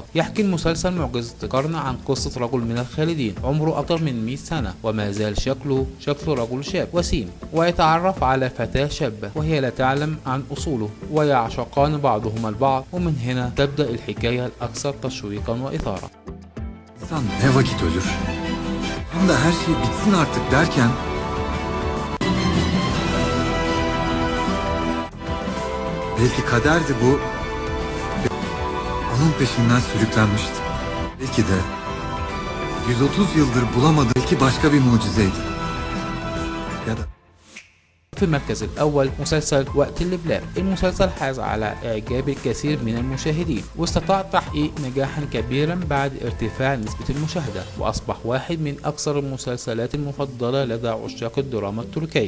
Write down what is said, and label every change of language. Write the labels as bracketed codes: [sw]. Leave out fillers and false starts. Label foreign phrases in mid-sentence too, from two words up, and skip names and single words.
[ar] يحكي المسلسل معجزة القرن عن قصة رجل من الخالدين عمره أكثر من 100 سنة وما زال شكل رجل شاب وسيم، ويتعرف على فتاة şabة وهي لا تعلم عن أصوله، ويعشقان بعضهما البعض، ومن هنا تبدأ الحكاية الأكثر تشويقا وإثارة. [tr] İnsan ne vakit ölür? Tam da her şey bitsin artık derken belki kaderdi bu. Onun peşinden sürüklenmişti. Belki de 130 yıldır bulamadığı belki başka bir mucizeydi. Ya da [ar] في المركز الأول مسلسل وقت اللبلاب. المسلسل حاز على إعجاب الكثير من المشاهدين، واستطاع تحقيق نجاحا كبيرا بعد ارتفاع نسبة المشاهدة، وأصبح واحد من أكثر المسلسلات المفضلة لدى عشاق الدراما التركية.